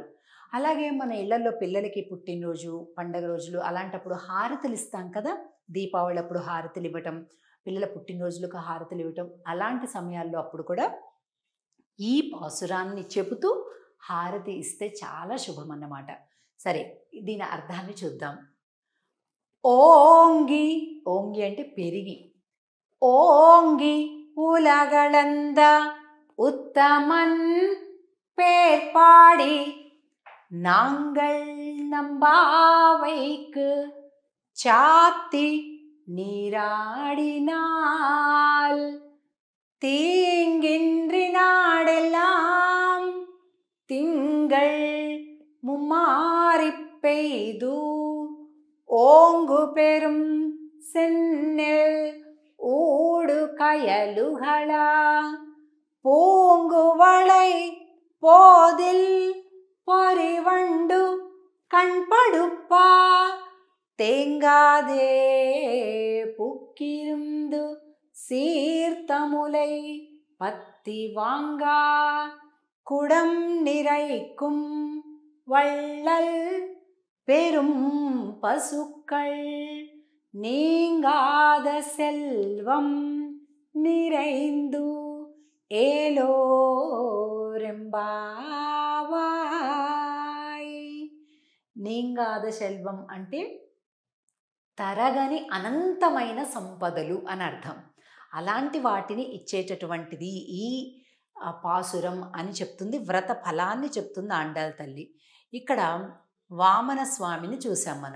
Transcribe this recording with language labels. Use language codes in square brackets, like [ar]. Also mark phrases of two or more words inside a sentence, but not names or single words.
[te] అలాగే మన ఇళ్లలో పిల్లలకి పుట్టినరోజు, పండగ రోజులు అలాంటప్పుడు హారతులు ఇస్తాం కదా, దీపావళి అప్పుడు హారతులు ఇవ్వటం, పిల్లల పుట్టినరోజులకు హారతులు ఇవ్వటం, అలాంటి సమయాల్లో అప్పుడు కూడా ఈ పాసురాన్ని చెబుతూ హారతి ఇస్తే చాలా శుభం అన్నమాట. సరే, దీని అర్థాన్ని చూద్దాం. ఓంగి, ఓంగి అంటే పెరిగి, [ta] ஓங்கி உலகளந்த உத்தமன் பேர்பாடி நாங்கள் நம்பாவைக்கு சாத்தி நீராடினால் தீங்கின்றி நாடெல்லாம் திங்கள் மும்மாறிப் பெய்து ஓங்கு பெரும் செந்நெல் ஊடு கயலுகளா பூங்குவளை போதில் பரிவண்டு கண்படுப்ப தேங்காதே புக்கிருந்து சீர்த்தமுலை பத்தி வாங்கா குடம் நிறைக்கும் வள்ளல் பெரும் பசுக்கள் நீங்காத செல்வம் நிறைந்து ఏలోరెంబావాయ్. நீங்காத செல்வம் [te] అంటే తరగని అనంతమైన సంపదలు అని అర్థం. అలాంటి వాటిని ఇచ్చేటటువంటిది ఈ పాసురం అని చెప్తుంది, వ్రత ఫలాన్ని చెప్తుంది ఆండాల్ తల్లి. ఇక్కడ వామన స్వామిని చూసాం మనం.